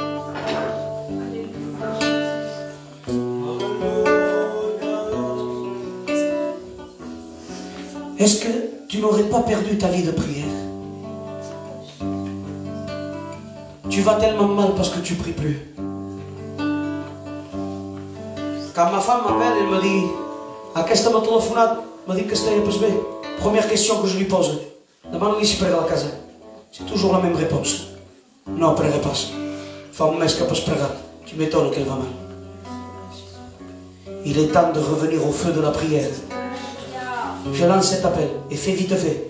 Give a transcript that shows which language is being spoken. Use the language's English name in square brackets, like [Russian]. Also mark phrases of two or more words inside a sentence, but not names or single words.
[French] Est-ce que tu n'aurais pas perdu ta vie de prière? Tu vas tellement mal parce que tu ne pries plus. Quand ma femme m'appelle, elle me dit, [Catalan] aquesta m'ha telefonat, [French] me dit que [Catalan] estava pas bé. [French] Première question que je lui pose, demande-lui [Catalan] si prega a la casa. [French] C'est toujours la même réponse. [Catalan] Non, prega pas. Fa un mes que pas pregat. [French] Tu m'étonnes qu'elle va mal. Il est temps de revenir au feu de la prière. Je lance cet appel et fais vite fait.